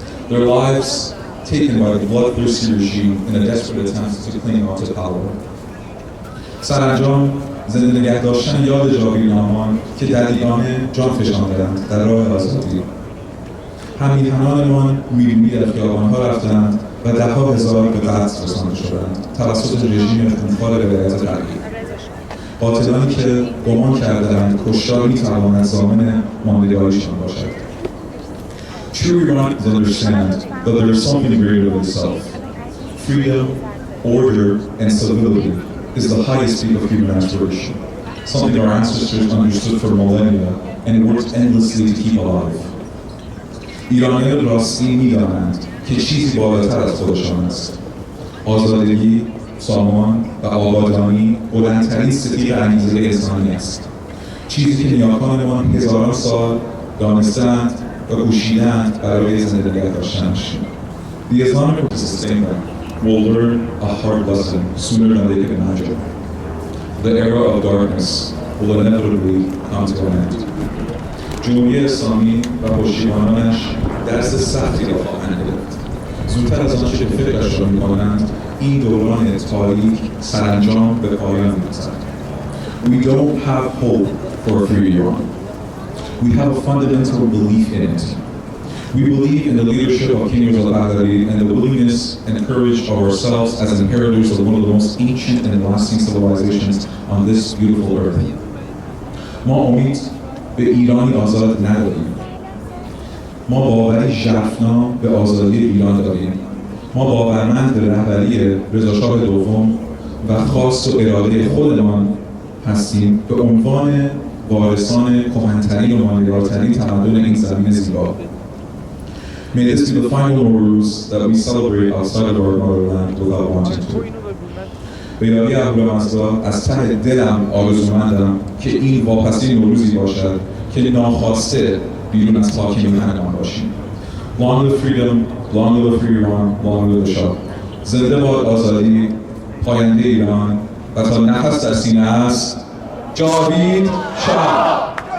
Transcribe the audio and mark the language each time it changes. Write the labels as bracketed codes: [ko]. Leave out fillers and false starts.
[en] Their lives taken by the bloodthirsty regime in a desperate attempt to cling on to power. [fa] سرانجام زنده نگه داشتن یاد جاویدنامان که در دیوانه جان فشاندند در راه آزادی. هم‌میهنانمان میلیونی در خیابان‌ها رفتند و ده‌ها هزار به قتل رسانده شدند توسط رژیم خونخوار ولایت غربی. قاتلانی که گمان کردند کشتار می‌تواند ضامن ماندگاریشان باشد. [en] True Iranians understand that there is something greater than self. Freedom, order, and civility is the highest peak of human aspiration, something our ancestors understood for millennia and worked endlessly to keep alive. [fa] ایرانیان راستی می‌دانند که چیزی بالاتر از خودشان است. آزادگی، سامان و آبادانی بلندترین ستیغ انگیزه انسانی است. چیزی که نیاکانمان هزاران سال دانستند و کوشیدند برای زنده نگه داشتنش. [en] The Islamic to sustain them will learn a hard lesson sooner than they can imagine. The era of darkness will inevitably come to an end. [fa] جمهوری اسلامی و پشتیبانانش درس سختی را خواهند گرفت. زودتر از آنچه که فکرش را می‌کنند، این دوران تاریک سرانجام به پایان می‌رسد. [en] We don't have hope for a free Iran. We have a fundamental belief in it. We believe in the leadership of King Reza Pahlavi and the willingness and courage of ourselves as inheritors of one of the most ancient and lasting civilizations on this beautiful earth. [fa] ما امید به ایرانی آزاد نداریم. ما باوری ژرفنا به آزادی ایران داریم. ما باورمند به رهبری رضاشاه دوم و خواست و اراده خودمان هستیم به عنوان وارثان کهن‌ترین و ماندگارترین تمدن این زمین زیبا. [en] May this be the final Nowruz that we celebrate outside of our motherland without wanting to. [fa] به یاری اهورامزدا از ته دلم آرزومندم که این واپسی نوروزی باشد که ناخواسته بیرون از خاک میهنمان باشیم. [en] Long live freedom, long live free Iran, long live the Shah. [fa] زنده باد آزادی، پاینده ایران و تا نفس در سینه است جاوید شاه.